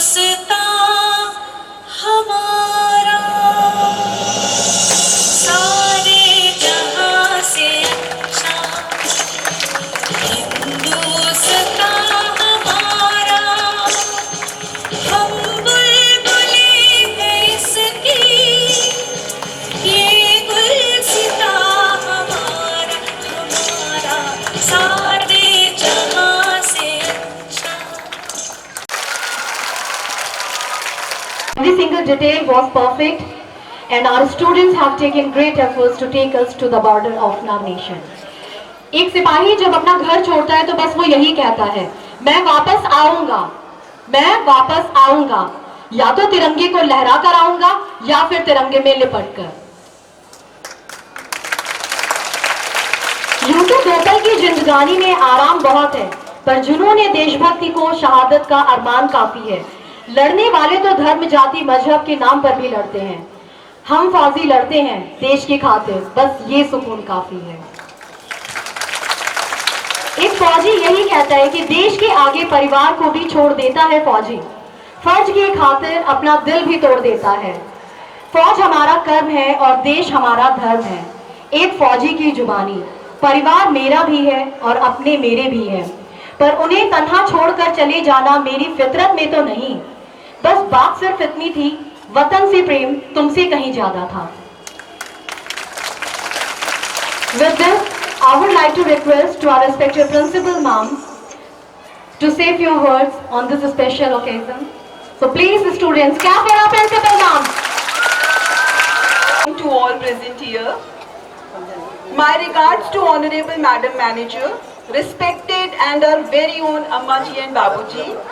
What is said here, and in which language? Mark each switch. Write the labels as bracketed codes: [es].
[hi] हिंदुस्तान हमारा सारे जहां से अच्छा, हिंदुस्तान हमारा हम बुलबुलें हैं इसकी, ये गुलसिता हमारा हमारा सारे जहां से अच्छा। [en] Every single detail was perfect, and our students have taken great efforts to take us to the border of our nation. [hi] एक सिपाही जब अपना घर छोड़ता है तो बस वो यही कहता है, मैं वापस आऊंगा, मैं वापस आऊंगा, या तो तिरंगे को लहरा कर आऊंगा या फिर तिरंगे में लिपट कर। यूं तो दोपहर की जिंदगानी में आराम बहुत है, पर जुनून देशभक्ति को शहादत का अरमान काफी है। लड़ने वाले तो धर्म जाति मजहब के नाम पर भी लड़ते हैं, हम फौजी लड़ते हैं देश की खातिर, बस ये सुकून काफी है। एक फौजी यही कहता है कि देश के आगे परिवार को भी छोड़ देता है फौजी, फर्ज की खातिर अपना दिल भी तोड़ देता है। फौज हमारा कर्म है और देश हमारा धर्म है। एक फौजी की जुबानी, परिवार मेरा भी है और अपने मेरे भी है, पर उन्हें तन्हा छोड़कर चले जाना मेरी फितरत में तो नहीं, बस बात सिर्फ इतनी थी, वतन से प्रेम तुमसे कहीं ज्यादा था। [en] With this, I would like to request to our respected principal ma'am to say few words on this special occasion. So please students, clap for our principal ma'am. To all present here, my regards to Honorable Madam Manager, respected and our very own Ammaji and Babuji.